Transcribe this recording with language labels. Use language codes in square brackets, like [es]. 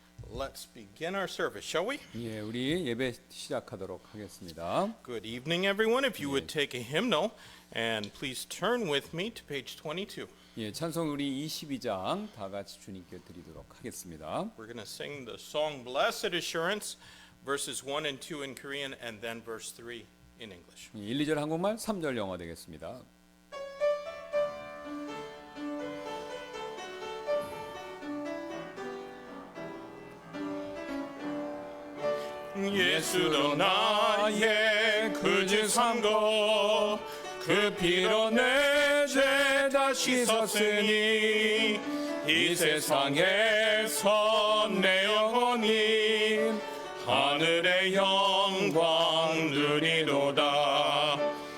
[en] Let's begin our service, shall we? [ko] 예, 우리 예배 시작하도록 하겠습니다. [en] Good evening, everyone. If you would take a hymnal and please turn with me to page 22. [ko] 예, 찬송 우리 22장 다 같이 주님께 드리도록 하겠습니다. [en] We're going to sing the song Blessed Assurance, verses 1 and 2 in Korean, and then verse 3 in English. [ko] 1, 2절 한국말, 3절 영어 되겠습니다. 예수로 나의 구주 삼고 그 피로 내 죄 다 씻었으니 이 세상에서 내 영혼이 하늘의 영광 누리로다.